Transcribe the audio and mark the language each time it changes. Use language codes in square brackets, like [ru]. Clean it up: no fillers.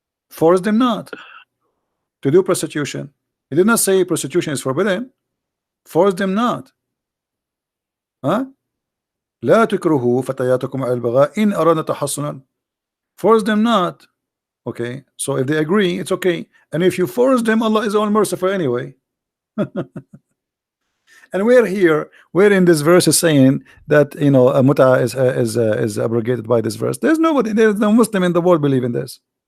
[en] Force them not to do prostitution. He did not say prostitution is forbidden. Force them not. Huh? [ar] لا تكرهوا فتياتكم على البغاء إن أردنا تحصنا. [en] Force them not. Okay, so if they agree, it's okay. And if you force them, Allah is all merciful anyway. And we're in this verse is saying that, you know, a mut'ah is abrogated by this verse. There's no Muslim in the world believe in this.